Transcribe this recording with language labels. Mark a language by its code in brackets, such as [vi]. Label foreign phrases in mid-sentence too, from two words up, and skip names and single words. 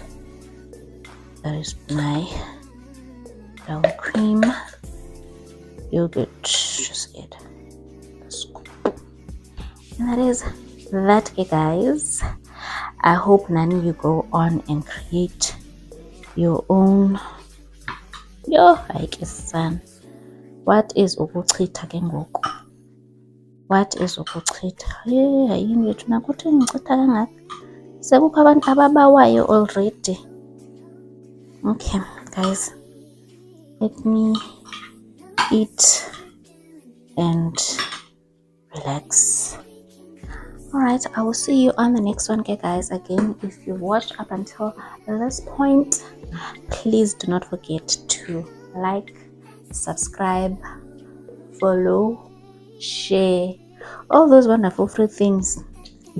[en] That is my brown cream, yogurt. Just add a scoop, and that is that, guys. I hope none of you go on and create your own. Son. What is [xh] ukuchitha ke ngoku? [en] What is ukuchitha? [zu] Hayini wethu nakuthi ngichitha kangaka. [xh] Sekukho abantu ababawayo already. Okay, guys. [en] Let me eat and relax. Alright, I will see you on the next one, guys. Again, if you watched up until this point, please do not forget to like, subscribe, follow, share, all those wonderful free things.